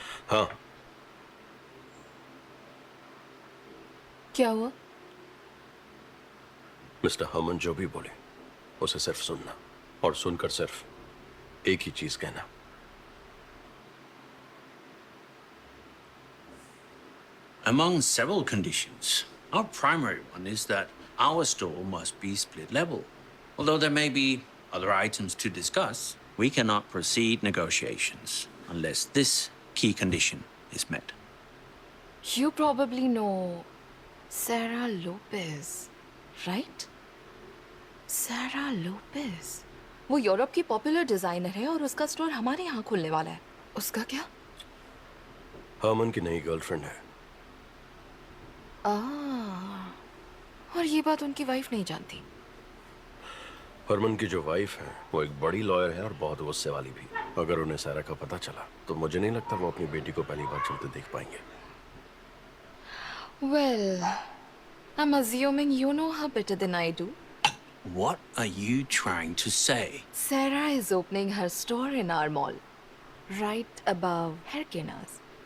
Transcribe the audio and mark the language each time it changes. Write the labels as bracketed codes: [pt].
[hi] हाँ, क्या हुआ? मिस्टर हरमन जो भी बोले उसे सिर्फ सुनना, और सुनकर सिर्फ एक ही चीज कहना। [en] Among several conditions, our primary one is that our store must be split level. Although there may be other items to discuss, we cannot proceed negotiations unless this key condition is met. You probably know Sarah Lopez, right? Sarah Lopez. [hi] वो Europe की popular designer है और उसका store हमारे यहाँ खुलने वाला है। उसका क्या? हरमन की नई गर्लफ्रेंड है। और ये बात उनकी वाइफ नहीं जानती। हरमन की जो वाइफ है वो एक बड़ी लॉयर है और बहुत गुस्से वाली भी। अगर उन्हें सारा का पता चला तो मुझे नहीं लगता वो अपनी बेटी को पहली बार चलते देख पाएंगे। [en] Well, I'm assuming you know her better than I do. What are you trying to say? Sarah is opening her store in our mall, right above Herkina's.